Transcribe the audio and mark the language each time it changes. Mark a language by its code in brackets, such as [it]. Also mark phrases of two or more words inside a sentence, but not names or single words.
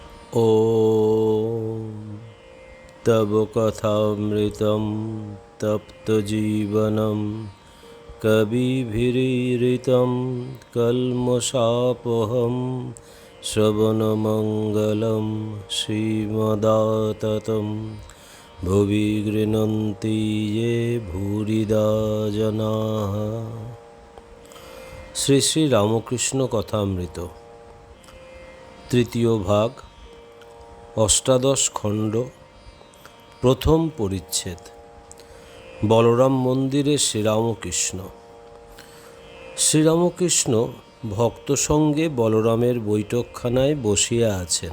[sa] ॐ तव कथामृतं तप्तजीवनं कविभिरीरितं कल्मषापहं श्रवणमङ्गलं श्रीमदाततं भुवि गृह्णन्ति ये भूरिदा जनाः। [bn] শ্রী শ্রী রামকৃষ্ণ কথামৃত তৃতীয় ভাগ, অষ্টাদশ খণ্ড, প্রথম পরিচ্ছেদ। বলরাম মন্দিরে শ্রীরামকৃষ্ণ। শ্রীরামকৃষ্ণ ভক্ত সঙ্গে বলরামের বৈঠকখানায় বসিয়া আছেন।